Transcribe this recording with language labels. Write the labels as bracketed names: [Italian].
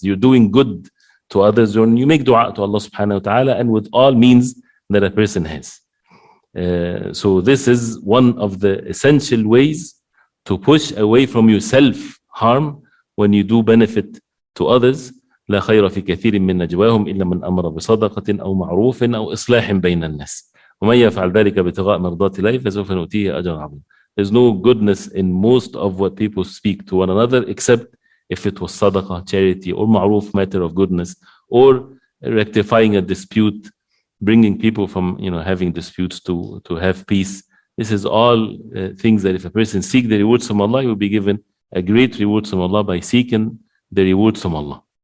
[English] You're doing good to others when you make dua to Allah subhanahu wa ta'ala, and with all means that a person has. So this is one of the essential ways to push away from yourself harm when you do benefit to others. [Arabic] لا خير في كثير من نجواهم إلا من أمر بصدقة أو معروف أو إصلاح بين الناس ومن يفعل ذلك ابتغاء مرضات الله فسوف نؤتيه أجرا عظيما. [English] There's no goodness in most of what people speak to one another, except if it was sadaqah, charity, or ma'ruf, matter of goodness, or rectifying a dispute, bringing people from having disputes to have peace. This is all things that if a person seek the rewards from Allah, he will be given a great reward from Allah by seeking the rewards from Allah.